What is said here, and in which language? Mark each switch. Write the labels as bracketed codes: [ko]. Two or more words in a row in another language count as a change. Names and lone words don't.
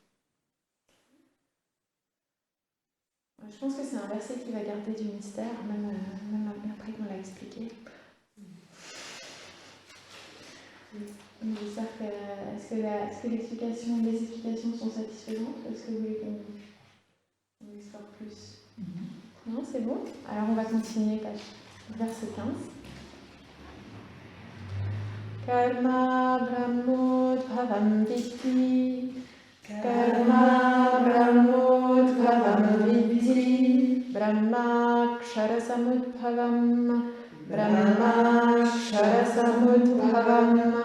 [fr] Je pense que c'est un verset qui va garder du mystère, même après qu'on l'a expliqué. J'espère que est-ce que les explications sont satisfaisantes? Est-ce que vous voulez qu'on explore plus? Non, c'est bon. Alors on va continuer, verset 15. [sa] कर्म ब्रह्मोद्भवं विद्धि. कर्म ब्रह्मोद्भवं विद्धि. ब्रह्म क्षरसमुद्भवम्. ब्रह्म क्षरसमुद्भवम्.